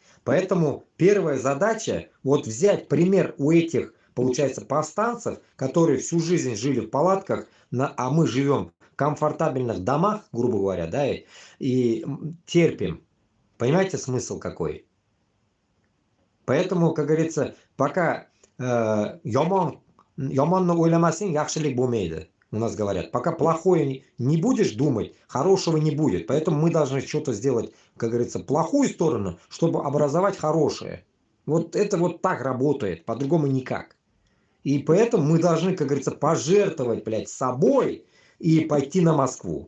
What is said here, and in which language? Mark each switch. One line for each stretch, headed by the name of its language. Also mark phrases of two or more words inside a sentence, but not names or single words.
Russian: Поэтому первая задача вот взять пример у этих, получается, повстанцев, которые всю жизнь жили в палатках, а мы живем в комфортабельных домах, грубо говоря, да, и терпим. Понимаете, смысл какой? Поэтому, как говорится, пока
Uzbek: yomonni o'ylamasang yaxshilik bo'lmaydi.
Russian: У нас говорят, пока плохое не будешь думать, хорошего не будет. Поэтому мы должны что-то сделать, как говорится, плохую сторону, чтобы образовать хорошее. Вот это вот так работает, по-другому никак. И поэтому мы должны, как говорится, пожертвовать, блядь, собой и пойти на Москву.